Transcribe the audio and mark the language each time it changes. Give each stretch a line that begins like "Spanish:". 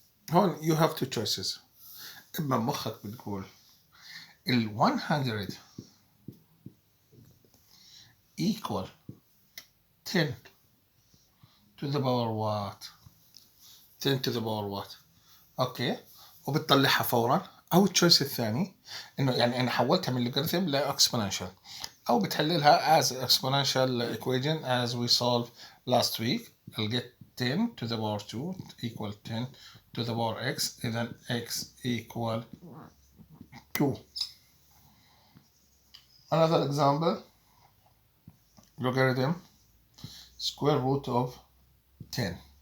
Arabic: هون
English: you have two choices.
Arabic: إما مخك بتقول
English: 100 equal 10 to the power what? 10 to the power what?
Arabic: اوكي وبتطلعها فورا. او التشويس الثاني انه يعني انا حولتها من لوغاريتم لاكسبوننشال او بتحللها
English: as exponential equation as we solved last week. I'll get 10 to the power 2 equal 10 to the power x.
Arabic: اذا
English: x equal 2. Another example, logarithm square root of 10.